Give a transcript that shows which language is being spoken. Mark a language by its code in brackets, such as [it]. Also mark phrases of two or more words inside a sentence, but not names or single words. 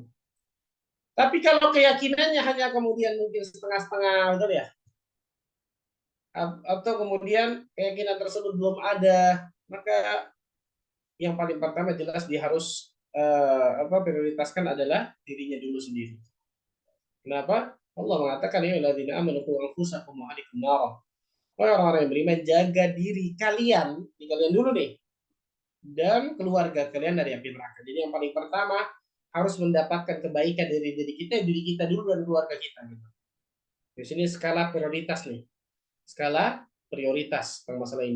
[id] Tapi kalau keyakinannya hanya kemudian mungkin setengah-setengah, betul ya? Atau kemudian keyakinan tersebut belum ada, maka yang paling pertama jelas dia harus prioritaskan adalah dirinya dulu sendiri. Kenapa? Allah mengatakan [ar] ya alladzina amanu qu anfusakum wa ahlikum nar. [id] Orang-orang yang beriman, jaga diri kalian dulu nih, dan keluarga kalian dari api neraka. Jadi yang paling pertama harus mendapatkan kebaikan dari diri kita dulu dan keluarga kita. Gitu. Di sini skala prioritas nih, skala prioritas tentang masalah ini.